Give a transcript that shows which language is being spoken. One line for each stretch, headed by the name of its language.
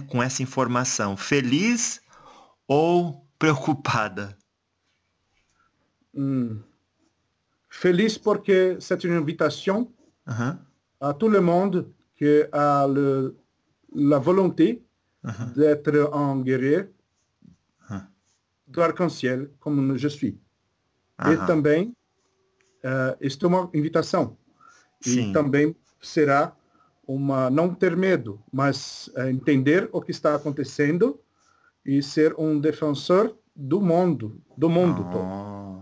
Portuguese: Com essa informação, feliz ou preocupada? Feliz porque
French: c'est une invitation à tout le monde qui a la volonté d'être un guerrier
Portuguese: do
French: arc-en-ciel, comme je suis.
Portuguese: E também, isto é uma invitação. E também será uma, não ter medo, mas entender o que está acontecendo e ser um defensor do mundo todo.